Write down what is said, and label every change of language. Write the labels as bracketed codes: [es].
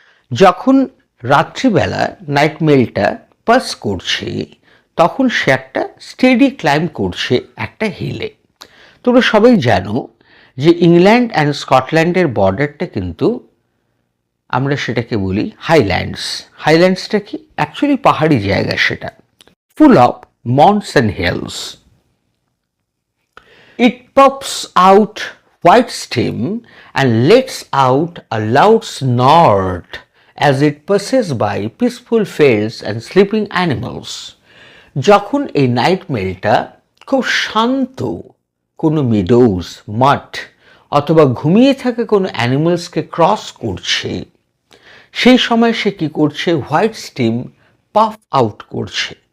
[bn] যখন রাত্রিবেলা নাইট মেলটা পাস করছে তখন সে একটা স্টেডি ক্লাইম্ব করছে একটা হিলে। তোমরা সবাই জানো যে ইংল্যান্ড অ্যান্ড স্কটল্যান্ডের বর্ডারটা কিন্তু আমরা সেটাকে বলি হাইল্যান্ডস। হাইল্যান্ডসটা কি অ্যাকচুয়ালি পাহাড়ি জায়গা, সেটা full of mounts and hills. [en] It puffs out white steam and lets out a loud snort as it passes by peaceful fields and sleeping animals. [bn] যখন এই নাইট মেলটা খুব শান্ত কোনো মিডোজ, মাঠ অথবা ঘুমিয়ে থাকা কোনো অ্যানিমালসকে ক্রস করছে, সেই সময় সে কী করছে, হোয়াইট স্টিম পাফ আউট করছে।